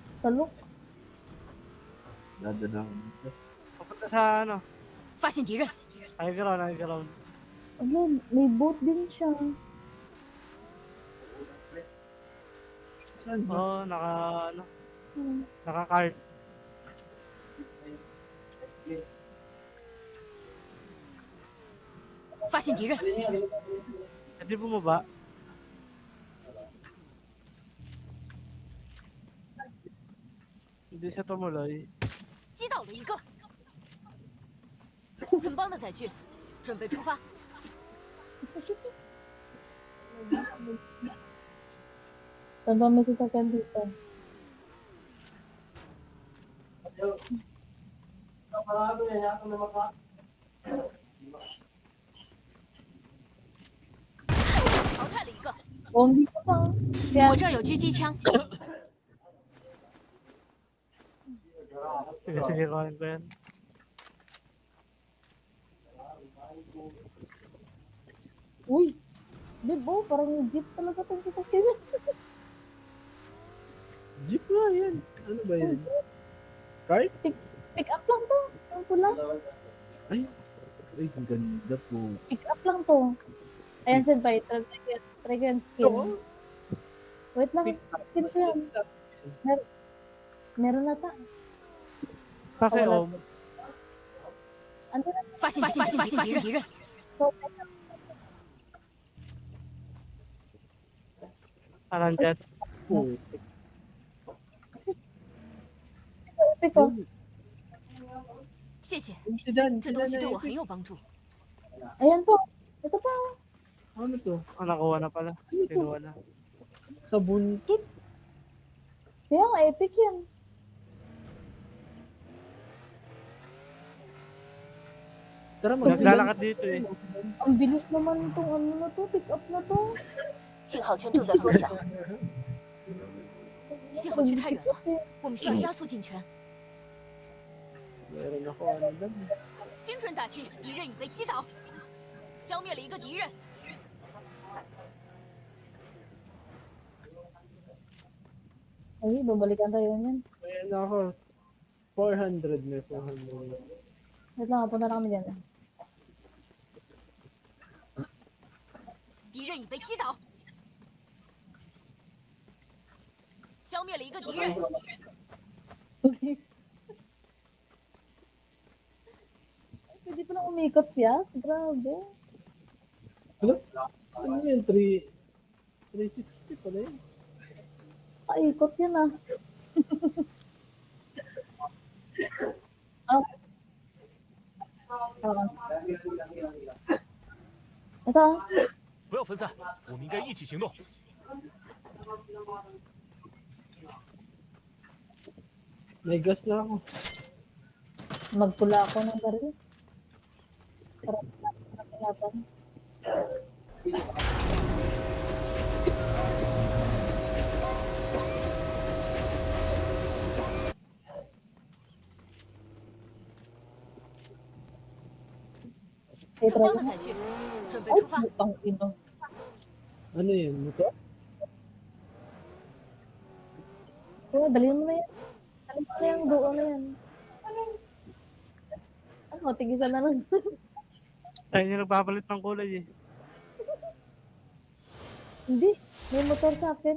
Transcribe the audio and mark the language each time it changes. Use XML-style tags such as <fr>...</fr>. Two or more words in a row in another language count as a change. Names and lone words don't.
<tl>Salok. Dadala ko dito. Papunta sa ano?</tl> <zh>发现敌人，</zh> <en>High ground, high ground.</en> <tl>Ano, may boat din siya. Saan ba? Oo, ano, Hmm. naka-cart.</tl> <zh>发现敌人，</zh> <tl>Hindi bumaba. Hindi siya tumuloy.</tl> <zh>击倒了一个，很棒的载具，准备出发。</zh> <tl>Saan ba may sasakyan dito?</tl> <zh>淘汰了一个，</zh> <tl>Oh, hindi ko pa. Kaya,</tl> <zh>我这儿有狙击枪，</zh> <tl>Sige, sige, kuhanin ko yan. uy, Bibo, parang jeep talaga itong sasakyan niya. Jeep nga yan. Ano ba yan? Cart?</tl> <en>Pick up</en> <tl>lang to. Ang pula. Ay, ang ganda po.</tl> <en>Pick up</en> <tl>lang to. Ayan, senpai. Try ko yung skin. Oo. Wait lang, skin ko yan. Meron na ta. Kasi Wala. Om, Ano na?</tl> <zh>发现敌人，</zh> <tl>So, nandyan. Oo.</tl> <en>pick up.</en> <zh>谢谢， Sidan, 这东西对我很有帮助。</zh> <tl>Ayan po. Ito pa. Ano to? Oh, nakuha na pala. Kinuha na. Sa buntot? Kaya nga, epic yan. Tara, Naglalakad dito eh. Ang bilis naman itong ano na to,</tl> <en>pick up</en> <tl>na to.</tl> <zh>信号圈正在缩小，信号区太远了，我们需要加速进圈。</zh> <tl>Meron ako ano doon.</tl> <zh>精准打击，敌人已被击倒，消灭了一个敌人。</zh> <tl>Ay, babalikan tayo niyan. Meron ako. 400 na 400. Wait lang, punta na kami dyan.</tl> <zh>敌人已被击倒，消灭了一个敌人。</zh> <tl>Pwede pa lang umikot siya? Grabe. Ano? Ano yun? 360 pala yun. Paikot yan ah. Ah. Ah. Ito ah.</tl> <zh>不要分散，我们应该一起行动。</zh> <tl>May gas na ako. Magpula ako ng baril. Para natin.</tl> <zh>很棒的载具，准备</zh> <tl>Ay,</tl> <zh>出发。 butang ino.</zh> <tl>Ano yun? Motor? Oh, dalhin mo na yan. Dalhin mo na yung duo na yan. Ano, tigisan na lang. Ayun yung nagpapalit ng kulay eh. Hindi. May motor sa akin.</tl>